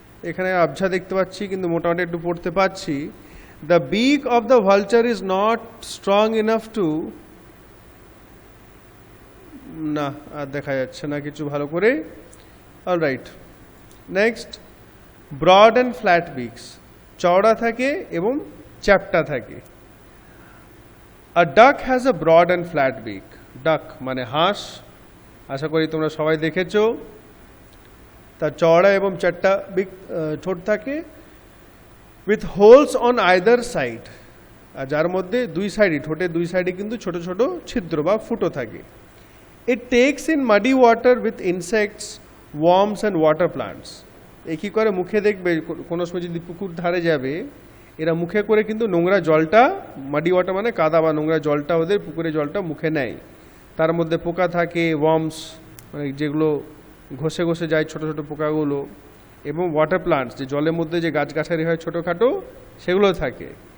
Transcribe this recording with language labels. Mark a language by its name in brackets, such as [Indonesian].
[Bangla] এখানে আবঝা দেখতে পাচ্ছি কিন্তু মোটামুটি একটু পড়তে পারছি। [English] the beak of the vulture is not strong enough to, [Bangla] না আর দেখা যাচ্ছে না কিছু ভালো করে। [English] Alright, next, broad and flat beaks. [Bangla] চওড়া থাকে এবং চ্যাপ্টা থাকে। [English] A duck has a broad and flat beak. [Bangla] Duck মানে হাঁস, আশা করি তোমরা সবাই দেখেছো। তার চওড়া এবং চ্যাপ্টা বিক ঠোঁট থাকে, [English] with holes on either side, [Bangla] আর যার মধ্যে দুই সাইডে, ঠোঁটের দুই সাইডে কিন্তু ছোট ছোট ছিদ্র বা ফুটো থাকে। [English] It takes in muddy water with insects, worms and water plants. [Bangla] এই কী করে মুখে দেখবে কোনো সময় যদি পুকুর ধারে যাবে, এরা মুখে করে কিন্তু নোংরা জলটা, মাডি ওয়াটার মানে কাদা বা নোংরা জলটা, ওদের পুকুরে জলটা মুখে নেয়। তার মধ্যে পোকা থাকে, ওয়ার্মস মানে যেগুলো ঘষে ঘষে যায় ছোট ছোট পোকাগুলো, এবং ওয়াটার প্লান্টস যে জলের মধ্যে যে গাছগাছালি হয় ছোটোখাটো সেগুলো থাকে।